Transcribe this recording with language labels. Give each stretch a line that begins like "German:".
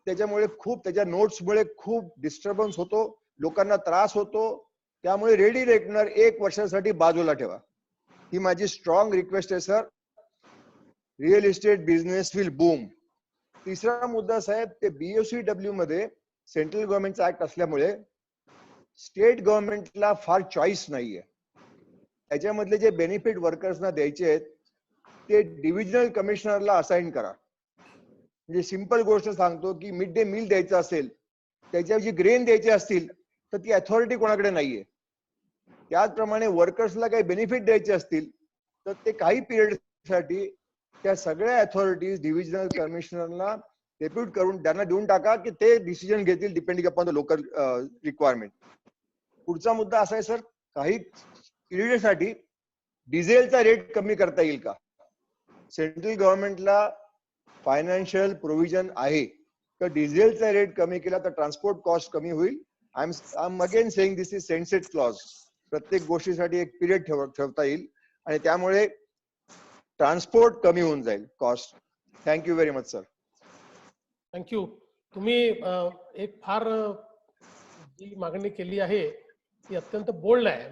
Marathi: त्याच्यामुळे त्याच्या नोट्समुळे खूप डिस्टर्बन्स होतो, लोकांना त्रास होतो. त्यामुळे रेडी रेकनर 1 वर्षासाठी बाजूला ठेवा. ही माझी स्ट्रॉंग रिक्वेस्ट आहे sir.
English: Real estate business will boom.
Marathi: तिसरा मुद्दा साहेब, ते BOCW मध्ये सेंट्रल गव्हर्नमेंटचा ऍक्ट असल्यामुळे स्टेट गव्हर्नमेंटला फार चॉईस नाहीये. त्याच्यामधले जे बेनिफिट वर्कर्सना द्यायचे आहेत ते डिव्हिजनल कमिशनरला असाइन करा. म्हणजे सिंपल गोष्ट सांगतो की मिड डे मील द्यायचं असेल, त्याच्याऐवजी ग्रेन द्यायचे असतील तर ती अथॉरिटी कोणाकडे नाहीये. त्याचप्रमाणे वर्कर्सला काही बेनिफिट द्यायचे असतील तर ते काही पिरियडसाठी त्या सगळ्या अथॉरिटीज डिव्हिजनल कमिशनरला डेप्यूट करून त्यांना देऊन टाका की ते डिसिजन घेतील
English: Depending upon the local requirement.
Marathi: पुढचा मुद्दा असा आहे सर, काही पिरियडसाठी डिझेलचा रेट कमी करता येईल का? सेंट्रल गव्हर्नमेंटला फायनान्शियल प्रोव्हिजन आहे तर डिझेलचा रेट कमी केला तर ट्रान्सपोर्ट कॉस्ट कमी होईल.
English: I am again saying this is sunset clause.
Marathi: प्रत्येक गोष्टीसाठी एक पिरियड ठेवता येईल आणि त्यामुळे ट्रान्सपोर्ट कमी होऊन जाईल, cost.
English: Thank you very much sir. Thank you.
Marathi: तुम्ही एक फार जी मागणी केली आहे ती अत्यंत बोल्ड आहे.